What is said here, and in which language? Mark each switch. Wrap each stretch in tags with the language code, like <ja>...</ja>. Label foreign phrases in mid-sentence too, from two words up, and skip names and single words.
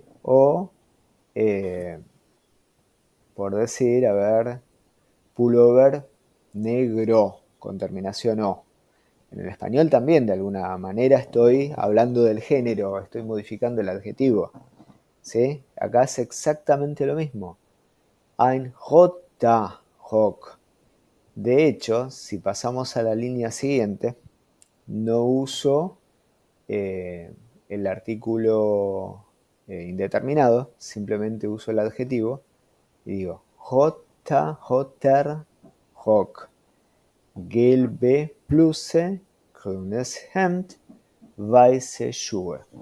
<es>O, por decir, a ver, pullover negro, con terminación O. En el español también, de alguna manera, estoy hablando del género, estoy modificando el adjetivo. ¿Sí? Acá es exactamente lo mismo.</es> <de>Ein roter Rock.</de> <es>De hecho, si pasamos a la línea siguiente, no uso el artículo indeterminado, simplemente uso el adjetivo y digo</es> <de>roter Rock, gelbe Bluse, grünes Hemd, weiße Schuhe.</de>